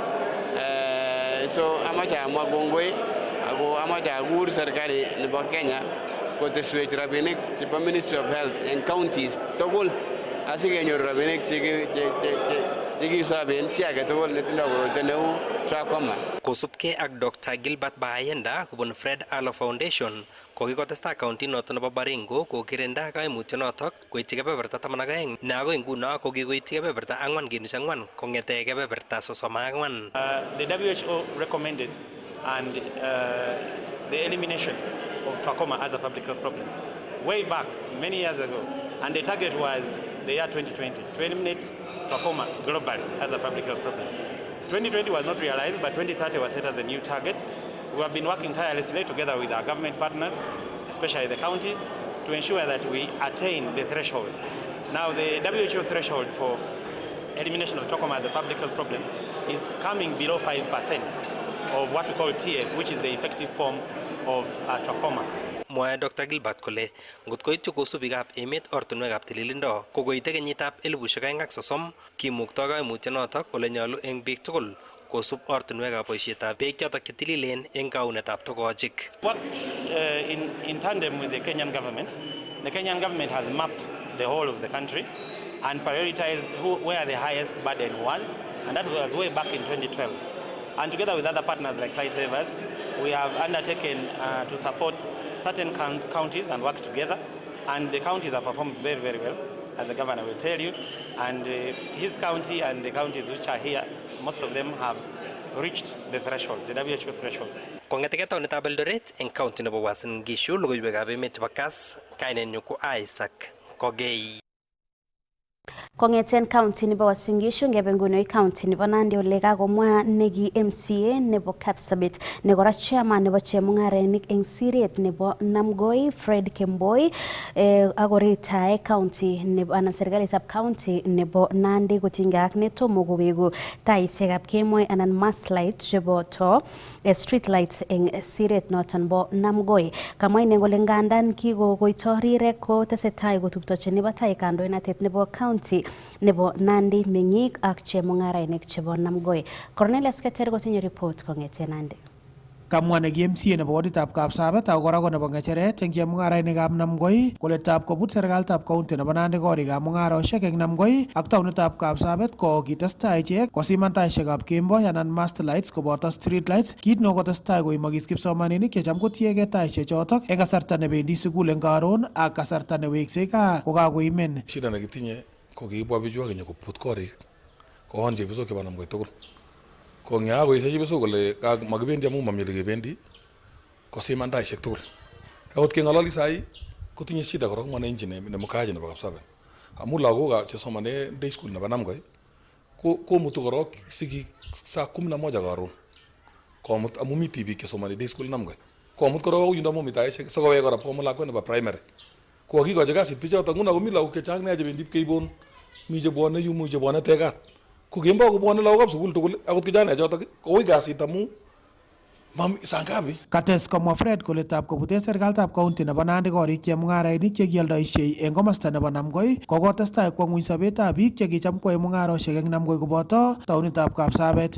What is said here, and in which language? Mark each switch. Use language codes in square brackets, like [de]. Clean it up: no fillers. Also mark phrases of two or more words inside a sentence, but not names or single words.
[kln] So amache amwa kongoi ako amache akur serikali nebo Kenya koteswech rabinik chebo Ministry of Health en counties tugul asikenyoru rabinik chekisoben chi age tugul netindoi koroito neu trachoma. Kosubkei ak Dr. Gilbert Bayenda kubun Fred Allo Foundation, ko kikotestai county noton nebo Baringo kokirinda kaimutyonotok koityi kebeberta 12 ne akoi nguno ko kikoityi kebeberta 4.4 kong'ete kebeberta 34. [en] The WHO recommended and the elimination of trachoma as a public health problem way back many years ago, and the target was the year 2020 to eliminate trachoma globally as a public health problem. 2020 was not realized, but 2030 was set as a new target. We have been working tirelessly together with our government partners, especially the counties, to ensure that we attain the threshold. Now, the WHO threshold for elimination of trachoma as a public health problem is coming below 5% of what we call TF, which is the effective form of trachoma. [kln] Mwae Dr. Gilbert kole ngot koityi kosubikab emet ortinwekab tililindo ko koite kenyitab 2030 kimukto kaimutyonotok ole nyolu eng biik tugul kosub ortinwekab boisietab beek chotok chetililen eng kaunetab togochik. [en] Works in tandem with the Kenyan government. The Kenyan government has mapped the whole of the country and prioritized where the highest burden was, and that was way back in 2012. And together with other partners like Site Savers, we have undertaken to support certain counties and work together. And the counties have performed very, very well, as the governor will tell you. And his county and the counties which are here, most of them have reached the threshold, the WHO threshold. [kln] Kong'eteke taonitab Eldoret eng county nebo Uasin Gishu, logoiwekab emet chebo Kass, kainenyu ko Isaac Kogei. Kongeten county nebo Uasin Gishu ngebe nguno county nebo Nandi ole kagomwa neki MCA nebo Kapsabet ne kora chairman nebo chemungarenik eng siret nebo Namgoi Fred Kemboi akoritae county nebo anan serikalitab county nebo Nandi kotinga ak netomo kowegu taisiekab kemoi anan [en] mass light [kln] chebo to [en] street lights [kln] eng siret noton bo Namgoi. Kamwa ine kole ngandan kikokoito rirek ko tesetai kotuptochi nebo tai kandoinatet nebo county nebo Nandi meng'ik ak chemungarainik chebo Namgoi. Cornelius Keter kotinye report kong'eten Nandi. Kamwa neki MCA nebo waditab Kapsabet ak kora ko nebo ng'echeret eng chemungarainikab Namgoi kole tab kobut serikalitab county nebo Nandi korikab mung'arosiek eng Namgoi ak taonitab Kapsabet ko kitestai ichek kosiman taisiekab kemboi anan [en] mast lights [kln] koboto [en] street lights, [kln] kit neo kotestai koimokis kipsomaninik checham kotiegei taisiek chotok eng kasarta nebendi sukul eng karon ak kasarta neweksei gaa kokakoimen. Shida nekitinye ko kikibwa bichu akenyo koput korik koon chepyosok chebo Namgoi tugul. Ko ng'akoishe chepyosok kole makibendi amu mami ole kebendi kosiman taisiek tugul. Akot keng'ololi sai kotinye shida korok mwananchi ne mkaaji nebo Kapsabet. Amu lagok chesomane [en] day school [kln] nebo Namgoi komutu korok sigik saa 11 karon. Komut amu mi tibik chesomane [en] day school [kln] Namgoi. Komut korok yundo amu mi taisiek sikowek kora komut lakwet nebo primary. Ko kikochi kasit bichotok nguno komi lagok chechang nea chebendi keibon mi chebwone yu mi chebwone tekat. Ko kemboi kobwone lagokab sukul tugul akot kijana chotok kowui kasit amu mami sangapi. Kates komwa Fred kole tab kobute serikalitab county nebo Nandi korik chemung'arainik chekialdoishei eng komasta nebo Namgoi kokotestai kwo ng'uny sobetab biik chekicham koyoe mung'arosiek eng Namgoi koboto taonitab Kapsabet.